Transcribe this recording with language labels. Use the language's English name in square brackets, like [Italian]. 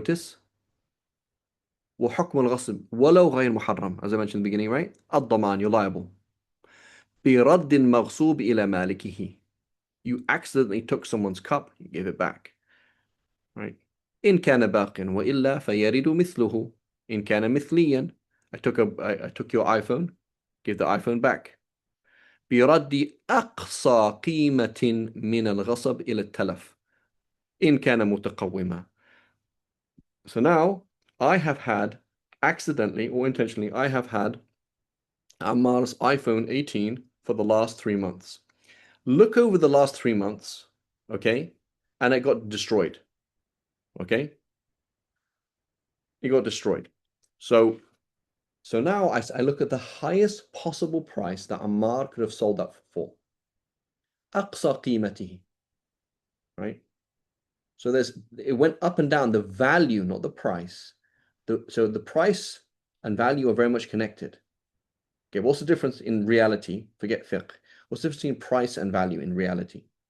[English] Notice [Arabic] وحكم الغصب ولو غير محرم, [English] as I mentioned in the beginning, right? الضمان, you're liable. [Arabic] برد المغصوب إلى مالكه. [English] You accidentally took someone's cup, you gave it back, right? [Arabic] إن كان باق وإلا فيرد مثله. إن كان مثليا, [English] I took your iPhone, give the iPhone back. [Arabic] برد أقصى قيمة من الغصب إلى التلف إن كان متقوما. [English] So now I have had accidentally or intentionally, I have had Ammar's iPhone 18 for the last 3 months. Look over the last 3 months, okay? And it got destroyed, okay? It got destroyed. So now I look at the highest possible price that Ammar could have sold that for. [Arabic] أقصى قيمته, [English] right? So it went up and down, the value, not the price. So the price and value are very much connected. Okay, what's the difference in reality? Forget fiqh. What's the difference between price and value in reality?